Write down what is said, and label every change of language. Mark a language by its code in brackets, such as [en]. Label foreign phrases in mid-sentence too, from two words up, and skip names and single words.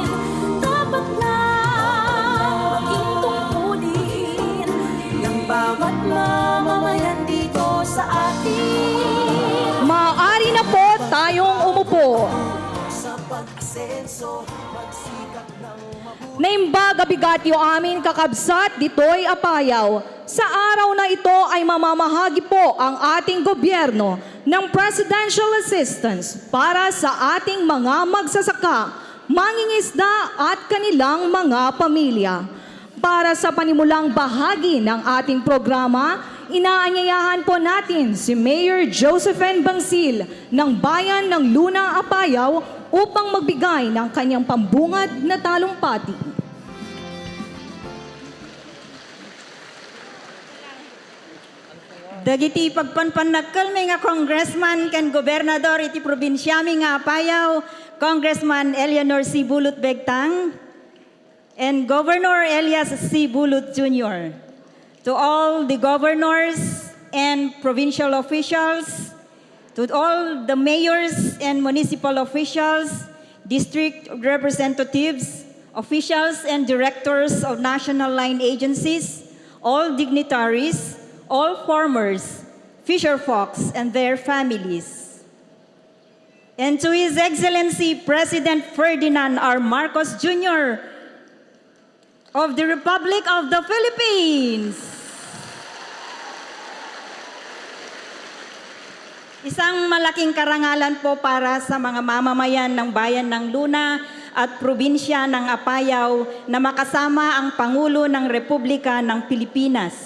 [tl] Dapat lang maging tungkulin ng bawat mamamayan dito sa atin. Maaari na po tayong umupo. Sa pag-asenso, magsikap ng mabuti. [ilo] Naimbaga bigatyo amin kakabsat ditoy Apayao. [tl] Sa araw na ito ay mamamahagi po ang ating gobyerno ng [en] presidential assistance [tl] para sa ating mga magsasaka, mangingisda at kanilang mga pamilya. Para sa panimulang bahagi ng ating programa, inaanyayahan po natin si Mayor Josephine Bangsil ng Bayan ng Luna, Apayao upang magbigay ng kanyang pambungad na talumpati. [ilo] Dagiti pagpanpanagkal may nga congressman ken gobernador iti probinsyami nga Apayao, Congressman Eleanor C. Bulut Begtang, and Governor Elias C. Bulut Jr. [en] To all the governors and provincial officials, to all the mayors and municipal officials, district representatives, officials and directors of national line agencies, all dignitaries, all farmers, fisherfolks, and their families. And to His Excellency President Ferdinand R. Marcos Jr. of the Republic of the Philippines. [tl] Isang malaking karangalan po para sa mga mamamayan ng Bayan ng Luna at probinsya ng Apayao na makasama ang Pangulo ng Republika ng Pilipinas.